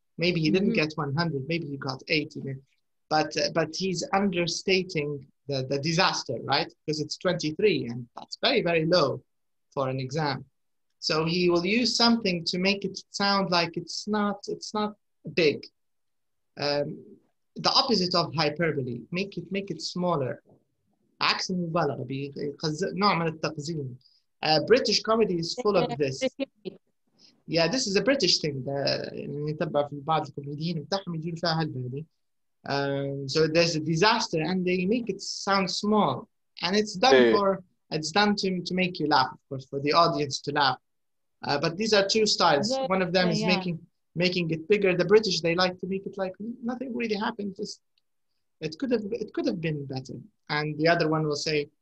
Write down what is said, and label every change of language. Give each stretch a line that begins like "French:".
English: Maybe he didn't get 100. Maybe he got 80. But he's understating the disaster, right? Because it's 23, and that's very, very low for an exam. So he will use something to make it sound like it's not big. The opposite of hyperbole, make it smaller.
Arabic: عكس المبالغة نوع من التقزيم.
English: British comedy is full of this. Yeah, this is a British thing.
Arabic: نتبع في بعض الكوميديين بتاعهم يجون فيها هالبالي.
English: So there's a disaster and they make it sound small, and it's done to make you laugh, of course, for the audience to laugh. But these are two styles. One of them is making it bigger. The British, they like to make it like nothing really happened. Just it could have been better. And the other one will say,